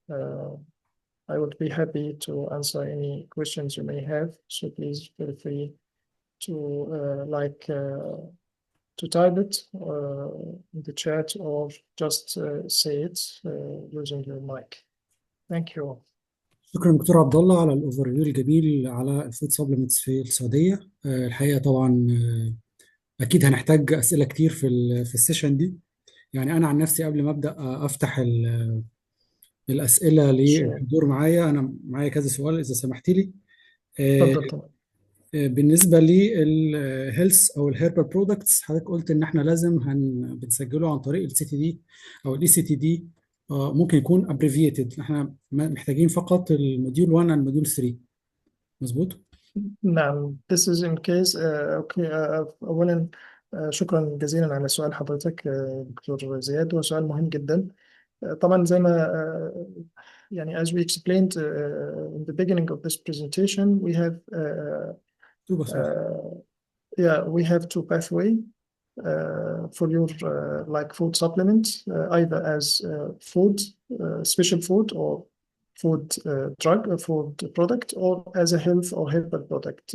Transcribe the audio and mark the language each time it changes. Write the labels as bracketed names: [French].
[English] I would be happy to answer any questions you may have. So please feel free to to type it in the chat or just say it using your mic. Thank you. [Arabic] شكرا دكتور عبد الله على الاوفر فيو الجميل على الفود سبلمنتس في السعوديه. الحقيقه طبعا اكيد هنحتاج اسئله كتير في السيشن دي. يعني انا عن نفسي قبل ما ابدا افتح الاسئله [English] Sure. [Arabic] للحضور معايا، انا معايا كذا سؤال اذا سمحت لي. آه، تفضل طبعا. بالنسبه للهيلث او الهيربال برودكتس، حضرتك قلت ان احنا لازم بنسجله عن طريق السي تي دي او الاي سي تي دي. ممكن يكون ابريفيتد، احنا محتاجين فقط الموديول 1 والموديول 3. مظبوط. نعم. [English] This is in case okay. [Arabic] أولا شكرا جزيلا على سؤال حضرتك دكتور زياد، هو سؤال مهم جدا. طبعا زي ما يعني [English] as we explained in the beginning of this presentation, we have [Arabic] شو بس. [English] uh, yeah, we have two pathway for your like food supplement, either as food, special food, or food drug, food product, or as a health or herbal product.